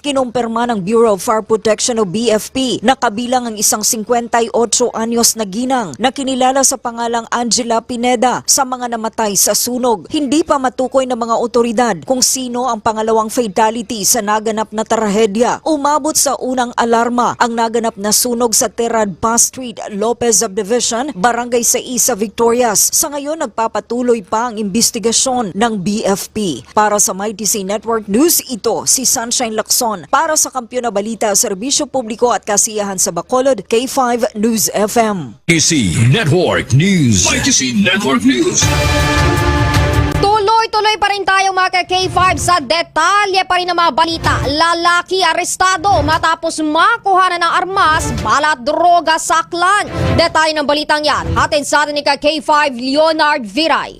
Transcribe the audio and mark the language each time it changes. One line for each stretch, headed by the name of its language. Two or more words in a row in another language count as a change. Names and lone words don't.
Filipino: Kinumpirma ng Bureau of Fire Protection o BFP na kabilang ang isang 58 anyos na ginang na kinilala sa pangalang Angela Pineda sa mga namatay sa sunog. Hindi pa matukoy ng mga otoridad kung sino ang pangalawang fatality sa naganap na trahedya. Umabot sa unang alarma ang naganap na sunog sa Terrad Pass Street, Lopez Subdivision, Barangay 6 sa Victorias. Sa ngayon, nagpapatuloy pa ang investigasyon ng BFP. Para sa MyTC Network News, ito si Sunshine Lacson. Para sa kampiyon na balita, serbisyo publiko at kasiyahan sa Bacolod, K5 News FM. MyTC Network News. MyTC Network News. Tuloy-tuloy pa rin tayo mga K5 sa detalye pa rin ng mga balita. Lalaki arestado matapos makuha na ng armas, balat, droga sa Aklan. Detalye ng balitang yan, hatid sa atin ni K5 Leonard Viray.